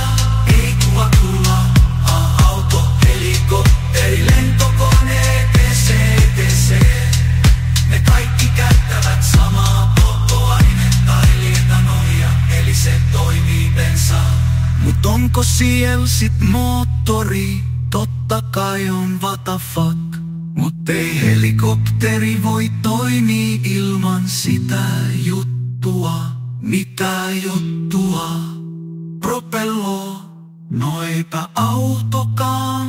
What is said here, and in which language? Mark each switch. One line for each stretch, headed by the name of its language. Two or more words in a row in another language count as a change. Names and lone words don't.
Finnish: Ei kuva, auto, helikopteri, lentokone, etc. Ne kaikki käyttävät samaa polttoainetta eli etanolia, eli se toimii bensalla. Mut onko siellä sit moottori? Totta kai on,
English: what the fuck.
Finnish: Mut ei helikopteri voi toimia ilman sitä juttua. Mitä juttua? Propello? No eipä autokaan.